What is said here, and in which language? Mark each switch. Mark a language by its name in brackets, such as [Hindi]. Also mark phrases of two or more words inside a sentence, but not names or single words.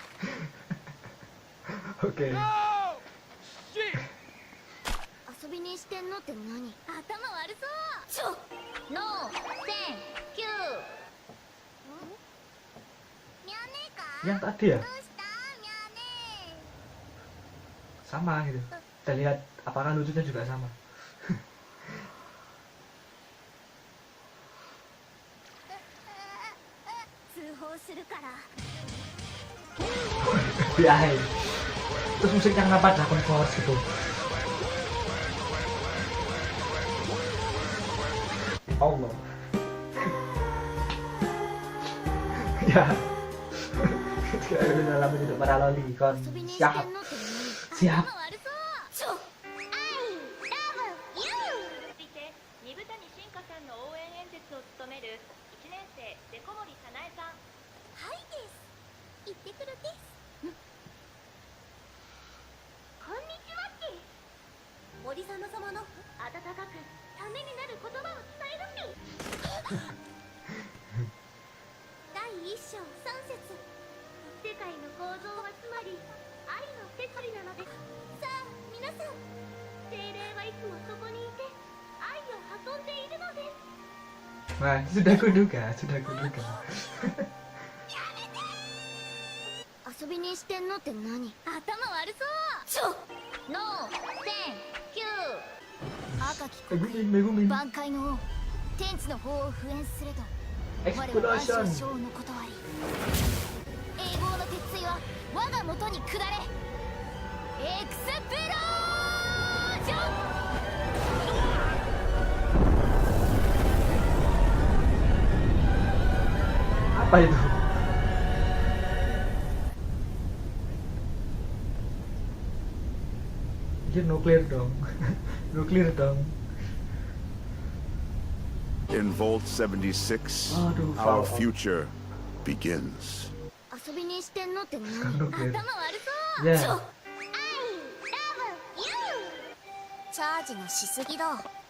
[Indonesian] Oke. [English] No! Shit! [Japanese] 遊びにしてんのって何？頭悪そう。 [English] No thank you. [Japanese] ミャネか？ [Indonesian] Yang tadi ya [Japanese] どうしたミャネ？ [Indonesian] sama gitu. Kita lihat apakah lucunya juga sama. [Japanese] 通報するから。 [Indonesian] Di akhir. Terus musiknya kenapa ada chorus gitu? Allah. Ya. Sekarang udah lama hidup para loli kon. [Japanese] 遊びにしてん [Indonesian] Siap. [Japanese] のって何？ [Indonesian] Siap. [Japanese] 頭悪そう。 [English] I love you. [Japanese] 続いて二部谷新香さんの応援演説を務める1年生デコ森早苗さん。はいです。行ってくるです。こんにちはっけ。森様様の温かくためになる言葉を伝えるっぴ。第1章3節。世界の構造はつまり愛の摂理なのです。さあ皆さん、精霊はいつもそこにいて愛を運んでいるのです。 [Indonesian] Wah, sudah kuduga. [Japanese] 遊びにしてんのって何？頭悪そう。 [English] No thank you. [Japanese] 赤き国 Megumin 挽回の王天地の法を封印すれと我は Explosion 万象の断り永劫の鉄槌は我が元に下れエクスプロージョン。 [Indonesian] Apa itu? Ini nuklir dong. Nuklir dong. [English] In Vault 76, [Indonesian] Aduh, [English] our Vault. future begins. [Japanese] 遊びにしてんのって何？頭悪そう。 [Indonesian] Ya. [Japanese] チャージがしすぎだ。